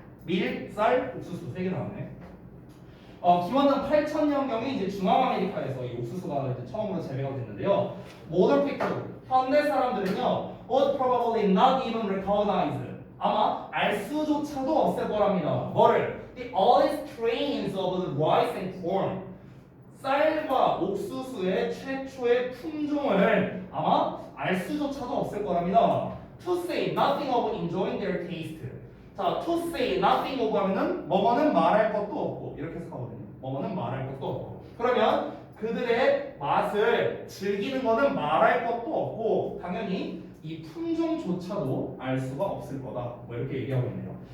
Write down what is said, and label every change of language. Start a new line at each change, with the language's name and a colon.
Korean: 밀, 쌀, 옥수수 세 개 나왔네. 기원전 8000년경에 이제 중앙아메리카에서 이 옥수수가 이제 처음으로 재배가 됐는데요.
English: Modern people,
Korean: 현대 사람들은요,
English: would probably not even recognize,
Korean: 아마 알 수조차도 없을 거랍니다. 뭐를?
English: The early strains of the rice and corn.
Korean: 쌀과 옥수수의 최초의 품종을 아마 알 수조차도 없을 거랍니다.
English: To say nothing of enjoying their taste.
Korean: 자,
English: to say nothing of
Korean: 하면은 뭐뭐는 말할 것도 없고 이렇게 해서 가거든요. 뭐뭐는 말할 것도 없고. 그러면 그들의 맛을 즐기는 거는 말할 것도 없고 당연히 이 품종조차도 알 수가 없을 거다. 뭐 이렇게 얘기하고 있네요.